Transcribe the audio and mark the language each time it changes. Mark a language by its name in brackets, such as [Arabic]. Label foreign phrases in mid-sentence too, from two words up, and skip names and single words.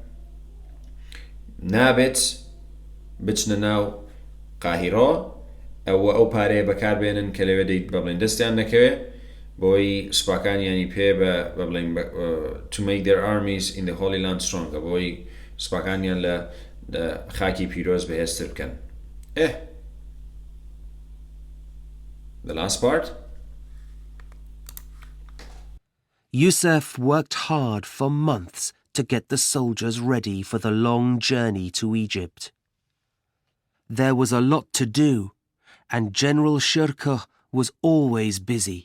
[Central Kurdish] نابێت بچنە ناو قاهیرۆ ئەو پارەیە بەکاربێنن کە لەوێ دەیت بەڵێن دەستیان نەکەوێ بۆی سوپاکانیانی پێ بەڵێن [English] to make their armies in the Holy Land stronger [Central Kurdish] بۆی سوپاکانیان لە خاکی پیرۆز بەهێزتر بکەن. [English] The last part. Yusuf worked hard for months to get the soldiers ready for the long journey to Egypt. There was a lot to do, and General Shirkuh was always busy.